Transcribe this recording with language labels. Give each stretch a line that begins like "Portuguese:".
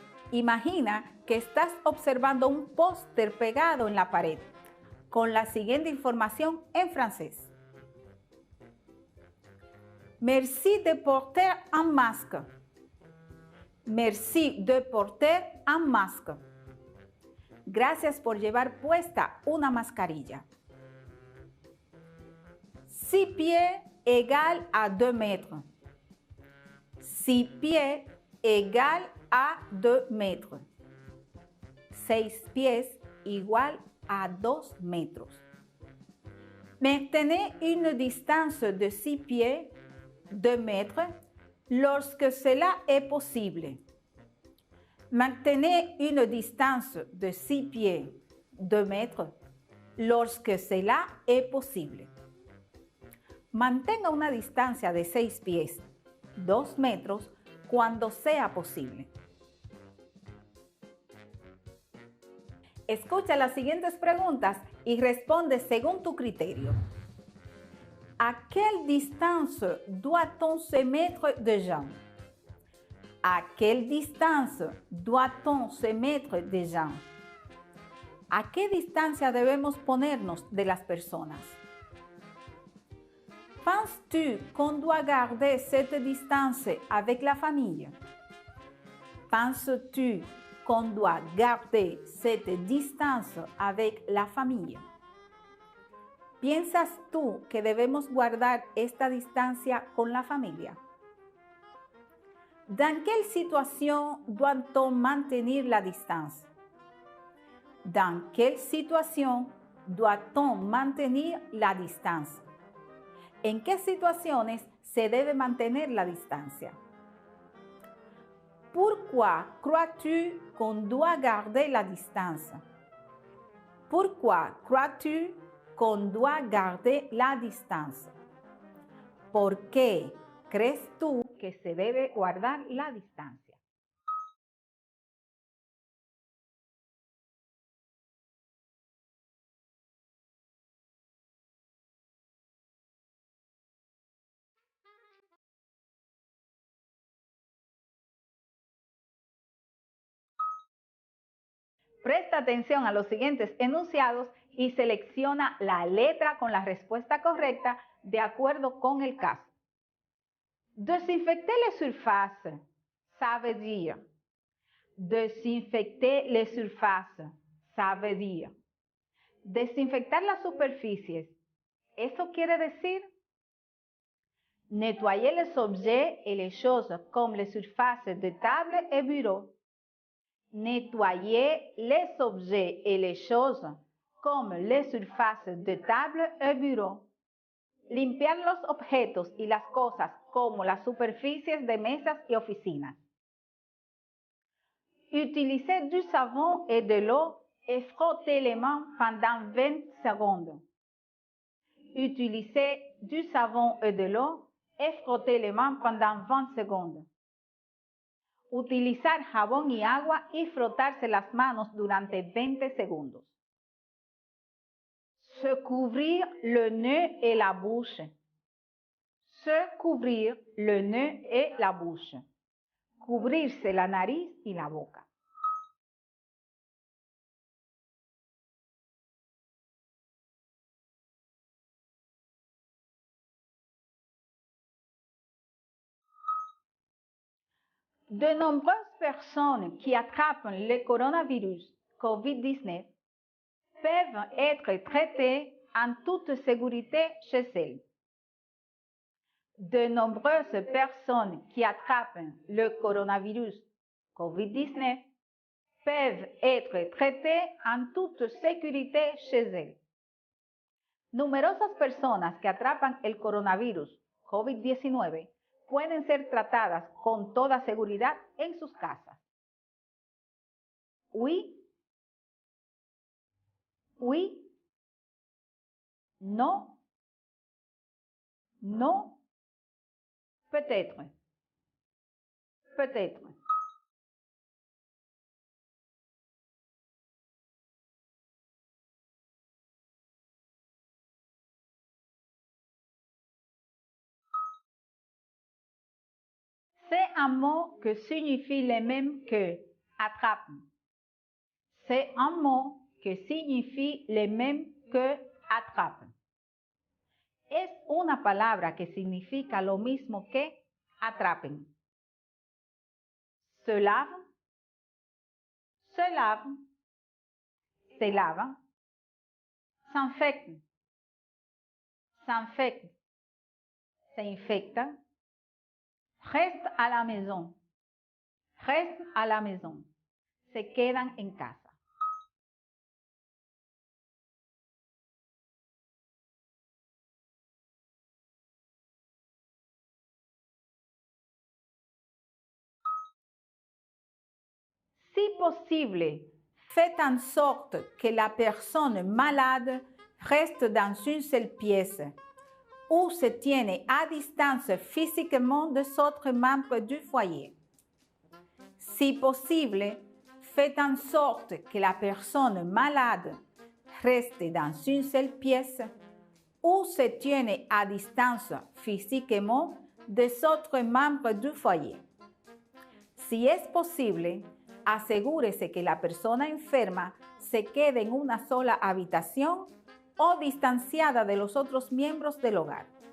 Spanish: Imagina que estás observando un póster pegado en la pared con la siguiente información en francés.
French: Merci de porter un masque. Merci de porter un masque.
Spanish: Gracias por llevar puesta una mascarilla.
French: 6 pieds égale à 2 mètres. 6 pieds égale à 2 mètres.
Spanish: 6 pieds igual à 2 metros.
French: Maintenez une distance de 6 pieds, 2 mètres, lorsque cela est possible. Maintenez une distance de 6 pieds, 2 mètres, lorsque cela est possible.
Spanish: Mantenga una distancia de 6 pies, 2 metros, cuando sea posible. Escucha las siguientes preguntas y responde según tu criterio.
French: ¿A quelle distance doit-on se mettre de gens? ¿A quelle distance doit-on se mettre de gens?
Spanish: ¿A qué distancia debemos ponernos de las personas?
French: Penses-tu qu'on doit garder cette distance avec la famille? Penses-tu qu'on doit garder cette distance avec la famille?
Spanish: ¿Piensas tú que debemos guardar esta distancia con la familia?
French: ¿Dans quelle situation doit-on maintenir la distance? ¿Dans quelle situation doit-on maintenir la distance?
Spanish: ¿En qué situaciones se debe mantener la distancia?
French: Pourquoi crois-tu qu'on doit garder la distance? Pourquoi crois-tu qu'on doit garder la distance?
Spanish: ¿Por qué crees tú que se debe guardar la distancia? Presta atención a los siguientes enunciados y selecciona la letra con la respuesta correcta de acuerdo con el caso.
French: Desinfecter les surfaces, ça veut dire. Desinfecter les surfaces, ça veut dire.
Spanish: Desinfectar las superficies, ¿eso quiere decir?
French: Nettoyer les objets et les choses comme les surfaces de table et bureau. Nettoyer les objets et les choses comme les surfaces de table et bureau.
Spanish: Limpiar los objetos y las cosas como las superficies de mesas y oficinas.
French: Utiliser du savon et de l'eau et frotter les mains pendant 20 secondes. Utiliser du savon et de l'eau et frotter les mains pendant 20 secondes.
Spanish: Utilizar jabón y agua y frotarse las manos durante 20 segundos.
French: Se couvrir le nez et la bouche. Se couvrir le nez et la bouche.
Spanish: Cubrirse la nariz y la boca.
French: De nombreuses personnes qui attrapent le coronavirus COVID-19 peuvent être traitées en toute sécurité chez elles. De nombreuses personnes qui attrapent le coronavirus COVID-19 peuvent être traitées en toute sécurité chez elles.
Spanish: Numerosas personas que atrapan el coronavirus COVID-19 pueden ser tratadas con toda seguridad en sus casas.
French: Oui. Oui. No. No. Peut-être. Peut-être. C'est un mot qui signifie le même que attrape. C'est un mot qui signifie le même que attrape.
Spanish: Es una palabra que significa lo mismo que atrapen.
French: Se lave, se lave,
Spanish: se lava,
French: s'infecte, s'infecte,
Spanish: se infecta,
French: reste à la maison, reste à la maison,
Spanish: se quedan en casa.
French: Si possible, faites en sorte que la personne malade reste dans une seule pièce ou se tienne à distance physiquement des autres membres du foyer. Si possible, faites en sorte que la personne malade reste dans une seule pièce ou se tienne à distance physiquement des autres membres du foyer.
Spanish: Si es posible, asegúrese que la persona enferma se quede en una sola habitación o distanciada de los otros miembros del hogar.